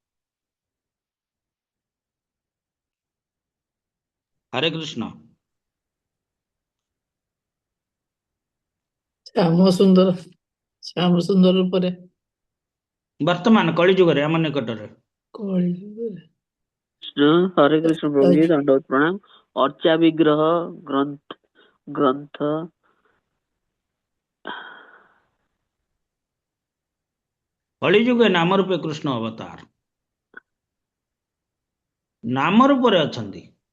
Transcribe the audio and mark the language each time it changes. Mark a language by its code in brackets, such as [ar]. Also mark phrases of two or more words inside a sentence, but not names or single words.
[or] ହରେ କୃଷ୍ଣ। ଶ୍ୟାମ ସୁନ୍ଦର ରୂପରେ ବର୍ତ୍ତମାନ କଳି ଯୁଗରେ ଆମ ନିକଟରେ। [hi] हरे कृष्ण प्रभु जी, दंडवत प्रणाम। [or] ଅର୍ଚ୍ଚା ବିଗ୍ରହ ଗ୍ରନ୍ଥ କଳିଯୁଗେ ନାମ ରୂପେ କୃଷ୍ଣ ଅବତାର। ନାମ ରୂପରେ ଅଛନ୍ତି।